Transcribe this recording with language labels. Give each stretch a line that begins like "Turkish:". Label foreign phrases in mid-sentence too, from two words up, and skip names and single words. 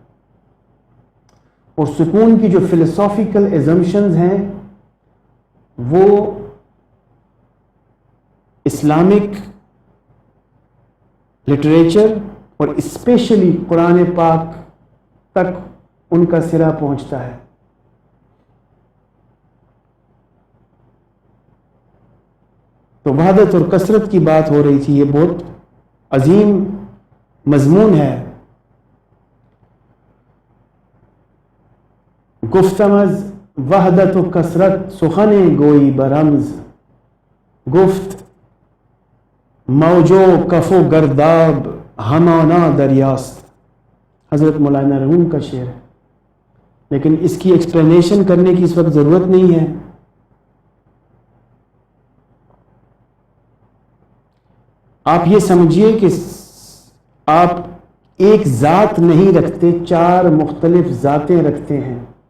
Urdu: اور سکون کی جو
English: philosophical assumptions
Urdu: ہیں وہ
English: Islamic literature
Urdu: اور اسپیشلی قرآن پاک تک ان کا سرا پہنچتا ہے. تو وحدت اور کثرت کی بات ہو رہی تھی، یہ بہت عظیم مضمون ہے.
Persian: گفتمز وحدت و کثرت سخن گوئی برمز، گفت موجو کف و گرداب ہمانا دریاست.
Urdu: حضرت مولانا روم کا شعر ہے، لیکن اس کی ایکسپلینیشن کرنے کی اس وقت ضرورت نہیں ہے. آپ یہ سمجھیے کہ آپ ایک ذات نہیں رکھتے، 4 مختلف ذاتیں رکھتے ہیں.